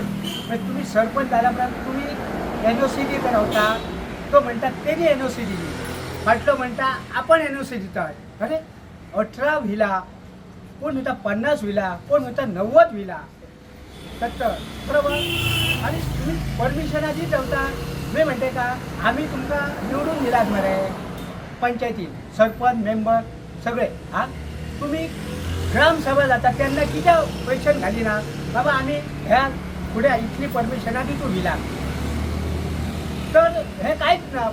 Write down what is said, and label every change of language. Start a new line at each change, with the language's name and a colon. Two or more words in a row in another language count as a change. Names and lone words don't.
Konkani: मागीर तुमी सरपंच जाल्या उपरांत तुमी NOC दीत रावता. तो म्हणटा तेणी NOC दिली, फाटलो म्हणटा आपण NOC दितात. अरे 18 विला, कोण म्हणटा 50 विला, कोण म्हणटा 90 विला. 70 बरोबर.
Marathi: आणि तुम्ही परमिशना दीत रावता. मी म्हणते का आम्ही तुमकां निवडून दिलात मरे पंचायतीन सरपंच मेंबर सगळे.
Konkani: हां तुम्ही ग्रामसभा जाता तेन्ना कित्याक क्वेश्चन घालिना बाबा आमी ह्या फुडें इतली परमिशनां दितू विलाक. तर हे कांयच ना.